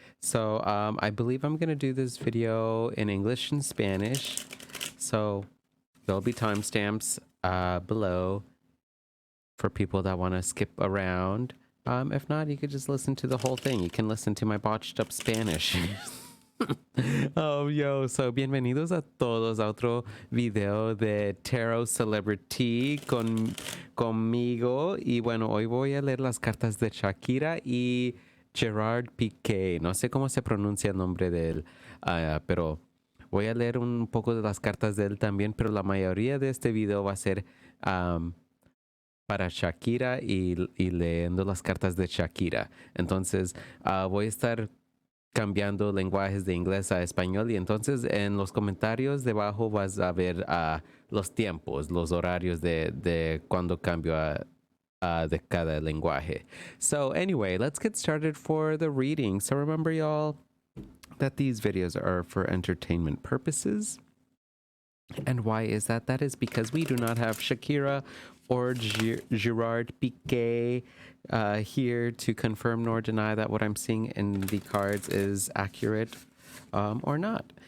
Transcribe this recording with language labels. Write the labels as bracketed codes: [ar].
[en] So, I believe I'm going to do this video in English and Spanish. So, there'll be timestamps below for people that want to skip around. If not, you could just listen to the whole thing. You can listen to my botched up Spanish. [es] So bienvenidos a todos a otro video de Tarot Celebrity conmigo. Y bueno, hoy voy a leer las cartas de Shakira y Gerard Piqué. No sé cómo se pronuncia el nombre de él, pero voy a leer un poco de las cartas de él también, pero la mayoría de este video va a ser para Shakira y leyendo las cartas de Shakira. Entonces, voy a estar cambiando lenguajes de inglés a español y entonces en los comentarios debajo vas a ver los tiempos, los horarios de cuando cambio de cada lenguaje. [en] So anyway, let's get started for the reading. So remember, y'all, that these videos are for entertainment purposes. And why is that? That is because we do not have Shakira or Gerard Piqué here to confirm nor deny that what I'm seeing in the cards is accurate or not.